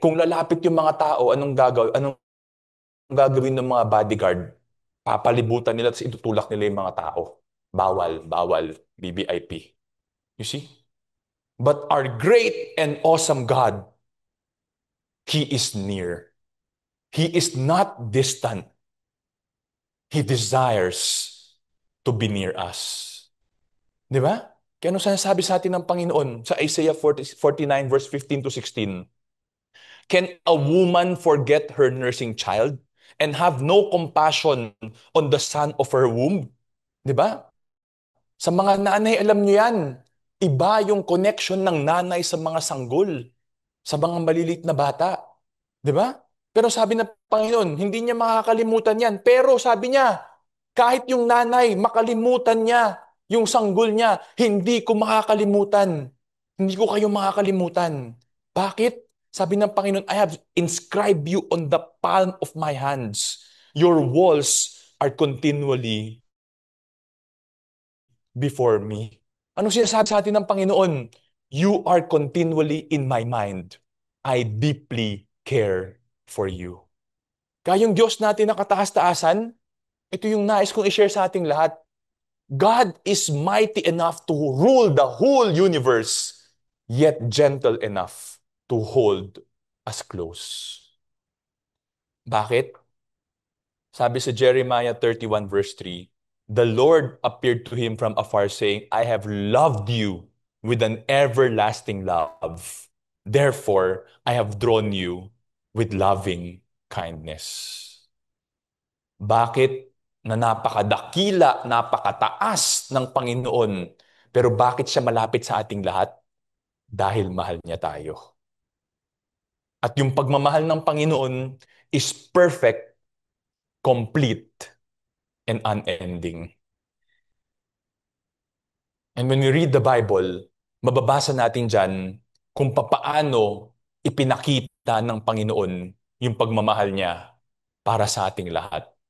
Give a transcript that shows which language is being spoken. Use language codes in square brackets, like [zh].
[tl] Kung lalapit yung mga tao, anong gagawin ng mga bodyguard? Papalibutan nila at itutulak nila yung mga tao. Bawal, bawal, BBIP. [en] You see? But our great and awesome God, He is near. He is not distant. He desires to be near us. [tl] Di ba? Kaya ano sinasabi sa atin ng Panginoon sa Isaiah 49 verse 15 to 16? [en] Can a woman forget her nursing child and have no compassion on the son of her womb? [tl] Di ba? Sa mga nanay, alam niyo yan. Iba yung connection ng nanay sa mga sanggol, sa mga malilit na bata. Di ba? Pero sabi ng Panginoon, hindi niya makakalimutan yan. Pero sabi niya, kahit yung nanay, makalimutan niya yung sanggol niya, hindi ko makakalimutan. Hindi ko kayo makakalimutan. Bakit? Sabi ng Panginoon, [en] I have inscribed you on the palm of my hands. Your walls are continually before me. [tl] Ano sinasabi sa atin ng Panginoon? [en] You are continually in my mind. I deeply care for you. [tl] Kaya yung Diyos natin na kataas-taasan, ito yung nais kong i-share sa ating lahat. [en] God is mighty enough to rule the whole universe, yet gentle enough to hold us close. [tl] Bakit? Sabi sa [en] Jeremiah 31 verse 3, the Lord appeared to him from afar saying, I have loved you with an everlasting love. Therefore, I have drawn you with loving kindness. [tl] Bakit na napakadakila, napakataas ng Panginoon, pero bakit siya malapit sa ating lahat? Dahil mahal niya tayo. At yung pagmamahal ng Panginoon [en] is perfect, complete, and unending. And when we read the Bible, [tl] mababasa natin dyan kung papaano ipinakita ng Panginoon yung pagmamahal niya para sa ating lahat.